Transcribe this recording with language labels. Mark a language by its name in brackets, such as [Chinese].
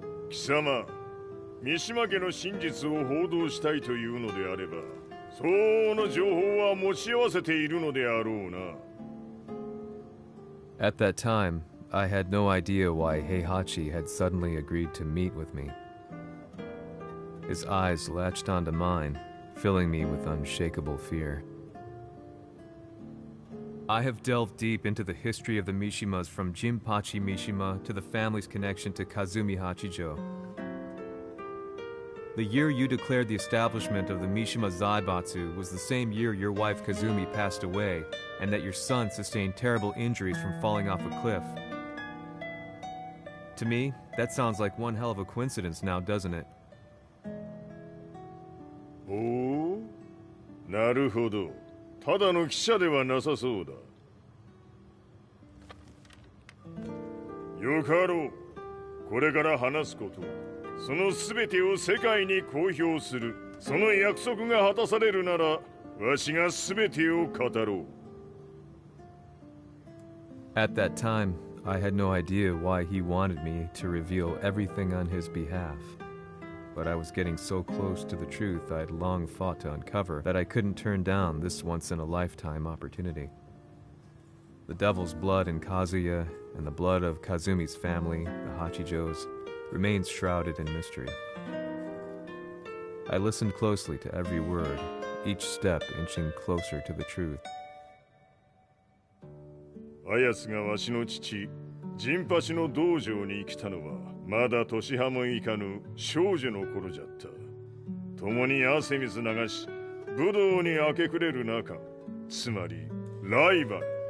[Japanese] Kisama, 三島家の真実を報道したいというのであれば、相応の情報は持ち合わせているのであろうな。 [English] At that time, I had no idea why Heihachi had suddenly agreed to meet with me. His eyes latched onto mine, filling me with unshakable fear. I have delved deep into the history of the Mishimas from Jinpachi Mishima to the family's connection to Kazumi Hachijo. The year you declared the establishment of the Mishima Zaibatsu was the same year your wife Kazumi passed away, and that your son sustained terrible injuries from falling off a cliff. To me, that sounds like one hell of a coincidence now, doesn't it? [Japanese] おお、なるほど。ただの記者ではなさそうだ。よかろう。これから話すこと、その全てを世界に公表する、その約束が果たされるなら、わしが全てを語ろう。 [English] At that time, I had no idea why he wanted me to reveal everything on his behalf. But I was getting so close to the truth I had long fought to uncover that I couldn't turn down this once-in-a-lifetime opportunity. The devil's blood in Kazuya and the blood of Kazumi's family, the Hachijos, remains shrouded in mystery. I listened closely to every word, each step inching closer to the truth. [Japanese] あやつがわしの父、ジンパチの道場に来たのは、まだ年半もいかぬ少女の頃じゃった。共に汗水流し、武道に明け暮れる中、つまりライバル。